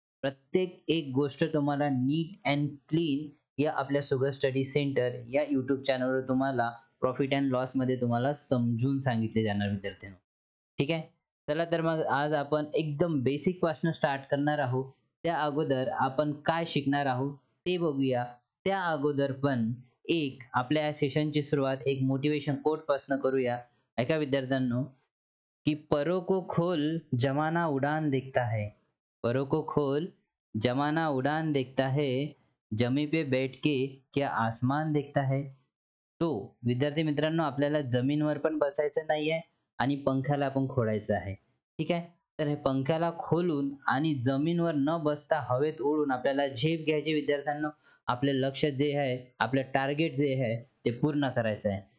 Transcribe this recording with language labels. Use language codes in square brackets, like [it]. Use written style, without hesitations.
[mr] प्रत्येक एक गोष्ट तुम्हाला नीट अँड क्लीन या आपल्या सुगर स्टडी सेंटर या यूट्यूब चॅनलवर तुम्हाला प्रॉफिट अँड लॉसमध्ये तुम्हाला समजून सांगितले जाणार विद्यार्थ्यांनो. ठीक आहे? चला तर मग आज आपण एकदम बेसिक पासून स्टार्ट करणार आहोत. त्या अगोदर आपण काय शिकणार आहोत ते बघूया. त्या अगोदर पण एक आपल्या या सेशनची सुरुवात एक मोटिव्हेशन कोट पासून करूया. ऐका विद्यार्थ्यांनो, [hi] कि परों को खोल जमाना उड़ान देखता है. परों को खोल जमाना उड़ान देखता है. जमी पे बैठ के क्या आसमान देखता है. [mr] तो विद्यार्थी मित्रांनो, आपल्याला जमीनवर पण बसायचं नाहीये आणि पंख्याला पण खोलायचं आहे. ठीक आहे? तर हे पंख्याला खोलून आणि जमीनवर न बसता हवेत उडून आपल्याला झेप घ्यायची विद्यार्थ्यांनो. आपले लक्ष्य जे आहे, आपलं टार्गेट जे आहे ते पूर्ण करायचं आहे.